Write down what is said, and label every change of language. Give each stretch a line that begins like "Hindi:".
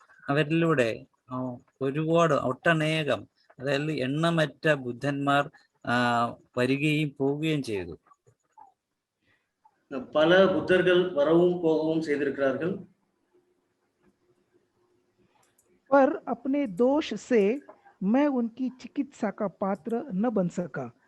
Malayalam: അവരിലൂടെ ഒരുപാട് ഒട്ടനേകം, അതായത് എണ്ണമറ്റ ബുദ്ധന്മാർ വരികയും പോവുകയും ചെയ്തു.
Tamil: பல புத்தர்கள் வரவும் போகவும் செய்திருக்கிறார்கள்.
Hindi: पर अपने दोष से मैं उनकी चिकित्सा का पात्र न बन सका.